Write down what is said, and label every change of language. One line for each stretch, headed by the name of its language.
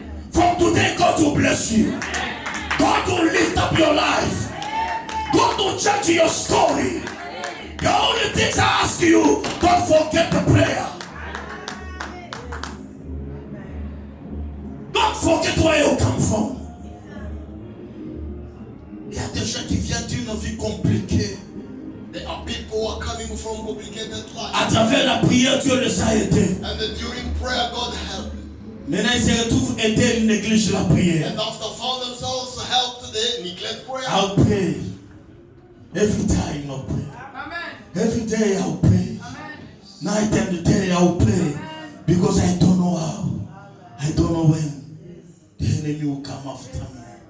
English: From today, God will bless you. God will lift up your life. God will change your story. The only things I ask you, don't forget the prayer. Don't forget where you come from.
French: Il y a des gens qui viennent d'une vie compliquée.
English: There are people who are coming from complicated life.
French: À travers la prière, Dieu les a aidés.
English: And then during prayer, God helped them.
French: Maintenant, ils se retrouvent aider, ils négligent la prière.
English: And after found themselves helped, they neglect prayer. I'll pray. Every time I'll pray. Every day I'll pray. Night and day I'll pray. Because I don't know how. I don't know when the enemy will come after me.